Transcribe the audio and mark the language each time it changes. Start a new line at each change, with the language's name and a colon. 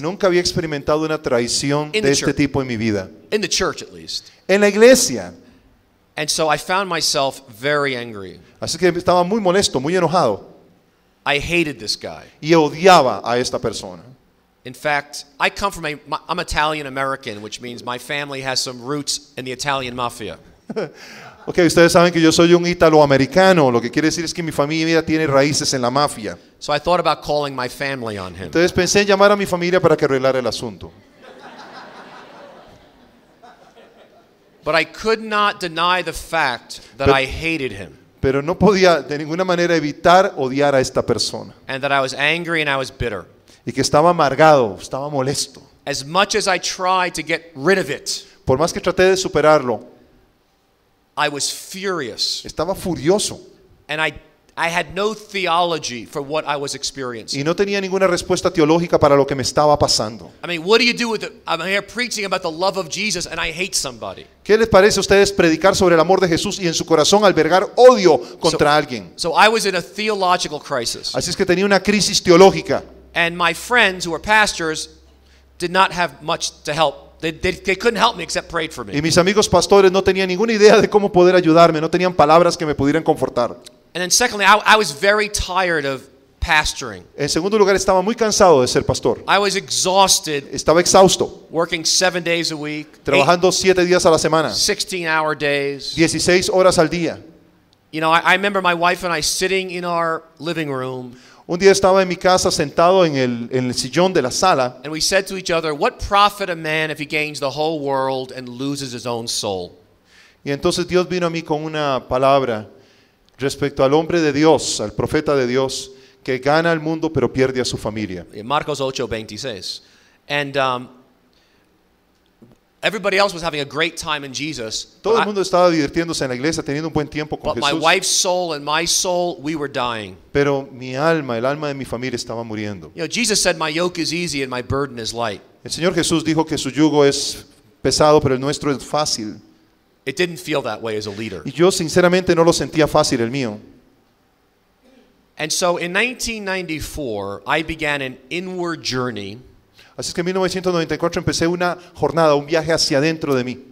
Spanish: Nunca había experimentado una traición de este tipo en mi vida.
English: In the church at least.
Spanish: En la iglesia.
English: And so I found myself very angry.
Spanish: Así que estaba muy molesto, muy enojado.
English: I hated this guy.
Spanish: Y odiaba a esta persona.
English: In fact, I'm Italian American, which means my family has some roots in the Italian mafia.
Spanish: Ok, ustedes saben que yo soy un italoamericano, lo que quiere decir es que mi familia tiene raíces en la mafia.
English: So I thought about calling my family on him.
Spanish: Entonces pensé en llamar a mi familia para que arreglara el asunto.
English: But I could not deny the fact that I hated him.
Spanish: Pero no podía de ninguna manera evitar odiar a esta persona.
English: And that I was angry and I was bitter.
Spanish: Y que estaba amargado, estaba molesto.
English: As much as I tried to get rid of it,
Spanish: por más que traté de superarlo,
English: I was furious.
Spanish: Estaba furioso.
English: And I had no theology for what I was experiencing.
Spanish: Y no tenía ninguna respuesta teológica para lo que me estaba pasando.
English: I mean, what do you do with it? I'm here preaching about the love of Jesus and I hate somebody.
Spanish: ¿Qué les parece a ustedes predicar sobre el amor de Jesús y en su corazón albergar odio contra alguien?
English: So I was in a theological crisis.
Spanish: Así es que tenía una crisis teológica.
English: And my friends who were pastors did not have much to help. They couldn't help me except prayed for me.
Spanish: Y mis amigos pastores no tenían ninguna idea de cómo poder ayudarme, no tenían palabras que me pudieran confortar.
English: And then secondly, I was very tired of pastoring.
Spanish: En segundo lugar, estaba muy cansado de ser pastor.
English: I was exhausted.
Spanish: Estaba exhausto.
English: Working 7 days a week.
Spanish: Trabajando 7 días a la semana.
English: 16-hour days.
Spanish: 16 horas al día.
English: You know, I remember my wife and I sitting in our living room.
Spanish: Un día estaba en mi casa sentado en el sillón de la sala.
English: And we said to each other, what profit a man if he gains the whole world and loses his own soul?
Spanish: Y entonces Dios vino a mí con una palabra respecto al hombre de Dios, al profeta de Dios, que gana el mundo pero pierde a su familia. Marcos 8:26.
English: And everybody else was having a great time in Jesus.
Spanish: Todo el mundo estaba divirtiéndose en la iglesia, teniendo un buen tiempo con
English: But my
Spanish: Jesús.
English: wife's soul and my soul, we were dying.
Spanish: Pero mi alma, el alma de mi familia estaba muriendo.
English: You know, Jesus said, my yoke is easy and my burden is light.
Spanish: El Señor Jesús dijo que su yugo es pesado, pero el nuestro es fácil.
English: It didn't feel that way as a leader.
Spanish: Y yo sinceramente no lo sentía fácil el mío.
English: And so in 1994, I began an inward journey.
Spanish: Así es que en 1994 empecé una jornada, un viaje hacia adentro de mí.